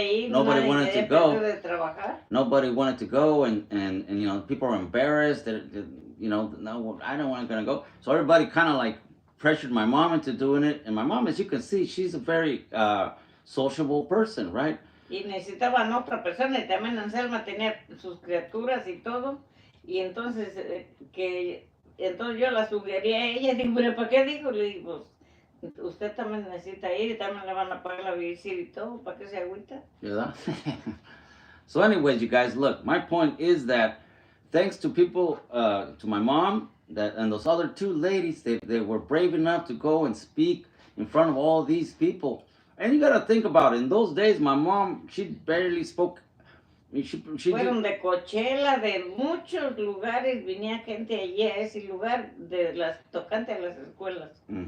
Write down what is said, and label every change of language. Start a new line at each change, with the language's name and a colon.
English: Nobody wanted to go. Nobody wanted to go, and you know, people were embarrassed that you know, no, I don't want to go. So everybody kind of like pressured my mom into doing it, and my mom, as you can see, she's a very sociable person, right?
Spanish: Y necesitaban otra persona, y también Anselma tenía sus criaturas y todo, y entonces entonces yo la sugerí a ella, y digo, ¿pero para qué? Digo, le digo, usted también necesita ir, y también le van a pagar la visita y todo, ¿para qué se agüita?
English: Yeah. So anyways, you guys, look, my point is that thanks to people, to my mom, and those other 2 ladies, they were brave enough to go and speak in front of all these people. And you gotta think about it. In those days, my mom, she barely spoke.
Spanish: Fueron de Coachella, de muchos lugares, venía gente allí a ese lugar, de las tocantes a las escuelas.